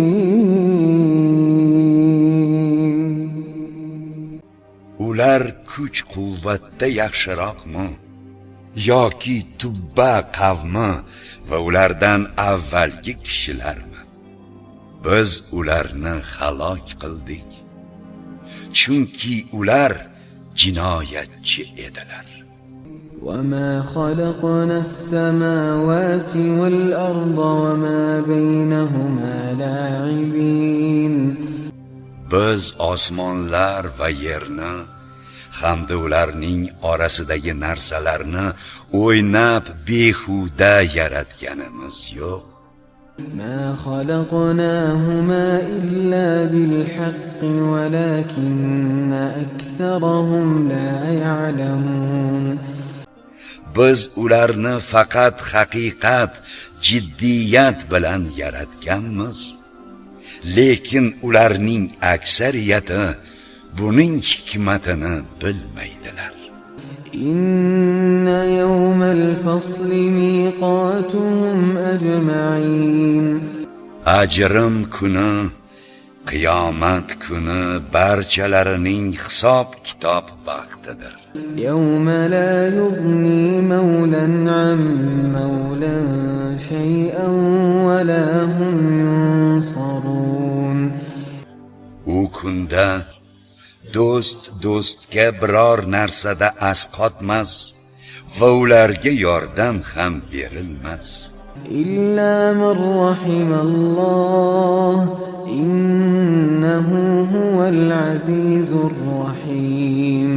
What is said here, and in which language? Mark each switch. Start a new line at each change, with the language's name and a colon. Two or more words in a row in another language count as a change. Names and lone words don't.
Uzbek: Ular kuch-quvvatda yaxshiroqmi yoki Tubba qavmi va ulardan avvalgi kishilarmi? Biz ularni halok qildik, chunki ular jinoyatchi edilar.
Arabic: وما خلقنا السماوات والأرض وما بينهما لاعبين.
Uzbek: Biz osmonlar va yerni hamda ularning orasidagi narsalarni o'ynab behuda yaratganimiz yo'q.
Arabic: ما خلقناهما إلا بالحق ولكن أكثرهم لا يعلمون.
Uzbek: Biz ularni faqat haqiqat, jiddiyat bilan yaratganmiz. Lekin ularning aksariyati buning hikmatini bilmaydilar.
Arabic: إن يوم الفصل ميقاتهم أجمعين.
Uzbek: Ajrim kuni, qiyomat kuni barchalarining hisob kitob vaqtidir.
Arabic: يوم لا يغني مولى عن مولى شيئا ولا هم ينصرون.
Uzbek: U kunda do'st do'stga biror narsada asqotmas va ularga yordam ham berilmas.
Arabic: إلا من رحم الله إنه هو العزيز الرحيم.